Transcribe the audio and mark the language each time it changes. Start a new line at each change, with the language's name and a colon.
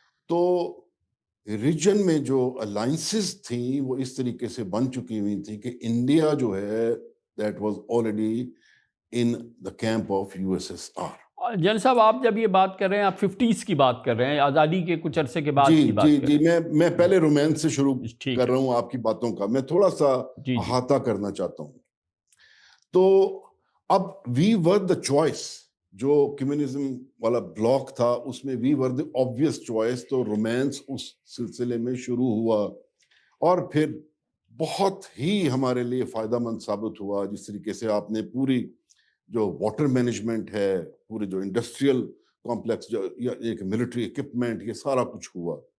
Urdu: تو ریجن میں جو الائنسز تھیں وہ اس طریقے سے بن چکی ہوئی تھیں کہ انڈیا جو ہے
English: That was already in the camp of U S S R.
Urdu: General صاحب آپ جب یہ بات کر رہے ہیں آپ 50s کی بات کر رہے ہیں, آزادی کے کچھ عرصے کے بعد کی بات کر رہے ہیں. میں پہلے رومانس سے شروع کر رہا ہوں آپ کی باتوں کا, میں تھوڑا سا احاطہ کرنا چاہتا ہوں.
English: تو اب we were the choice,
Urdu: جو کمیونزم والا بلاک تھا اس میں
English: We were the obvious choice.
Urdu: تو رومانس اس سلسلے میں شروع ہوا اور پھر بہت ہی ہمارے لیے فائدہ مند ثابت ہوا. جس طریقے سے آپ نے پوری جو واٹر مینجمنٹ ہے, پورے جو انڈسٹریل کمپلیکس, جو ایک ملٹری اکوپمنٹ, یہ سارا کچھ ہوا.